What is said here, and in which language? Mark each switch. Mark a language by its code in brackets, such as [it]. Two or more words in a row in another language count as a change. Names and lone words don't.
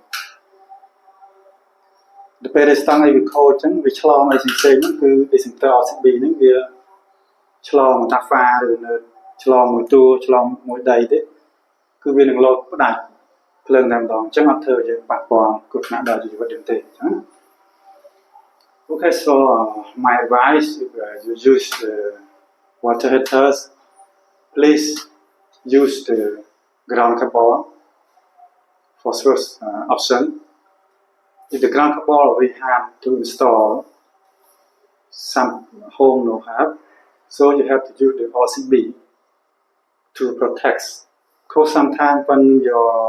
[km] ដល់ពេលរេស្តង់អីវាខូចអញ្ចឹងវាឆ្លងអីផ្សេងហ្នឹងគឺ [en] dispenser RCB [km] ហ្នឹងវាឆ្លងតាហ្វាឬនៅឆ្លងមួយតួឆ្លងមួយដី ទេគឺវានឹងលោតផ្ដាច់ភ្លើងតែម្ដងអញ្ចឹងអត់ធ្វើយើងប៉ះពាល់គ្រោះថ្នាក់ដល់ជីវិត យើងទេអញ្ចឹង [en] Okay, so my advice if you use the water heaters please use the ground cable for first option if the ground cable we have to install some home no have so you have to use the RCB to protect because sometimes when your